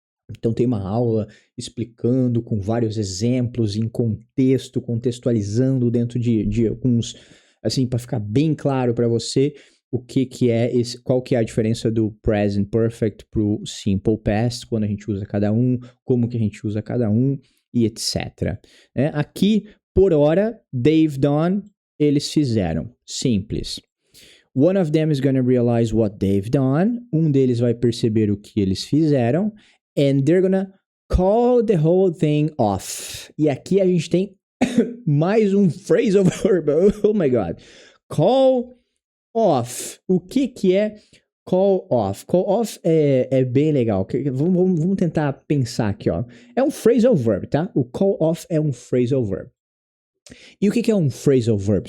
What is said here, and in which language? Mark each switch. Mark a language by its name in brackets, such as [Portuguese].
[Portuguese] Então tem uma aula explicando com vários exemplos em contexto, contextualizando dentro de alguns, assim, para ficar bem claro para você o que é esse, qual que é a diferença do Present Perfect pro Simple Past, quando a gente usa cada um, como que a gente usa cada um e etc. Aqui, por hora, [English] they've done, [Portuguese] eles fizeram. Simples. [English] One of them is gonna realize what they've done. [Portuguese] Um deles vai perceber o que eles fizeram. [English] And they're gonna call the whole thing off. [Portuguese] E aqui a gente tem mais um phrasal verb. [English] Oh my God. [Portuguese] Call off. O que é call off? Call off é bem legal. Vamos tentar pensar aqui, ó. É um phrasal verb, tá? O call off é um phrasal verb. E o que é um phrasal verb?